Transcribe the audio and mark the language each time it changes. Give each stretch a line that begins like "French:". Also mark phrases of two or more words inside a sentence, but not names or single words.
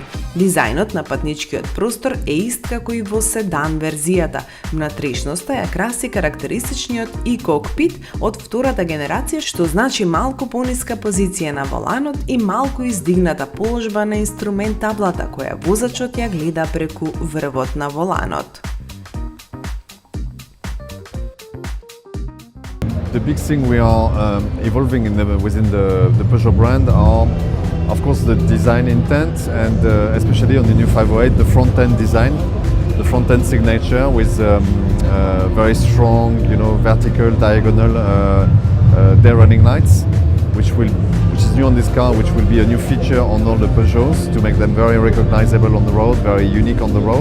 Macedonian: Дизајнот на патничкиот простор е ист како и во седан верзијата. Внатрешноста ја краси карактеристичниот и-кокпит од втората генерација, што значи малку пониска позиција на воланот и малку издигната положба на инструмент таблата, која возачот ја гледа преку врвот на воланот.
English: The big thing we are evolving within the Peugeot brand are, of course, the design intent and especially on the new 508, the front-end design, the front-end signature with very strong, vertical, diagonal day running lights, which is new on this car, which will be a new feature on all the Peugeots to make them very recognizable on the road, very unique on the road.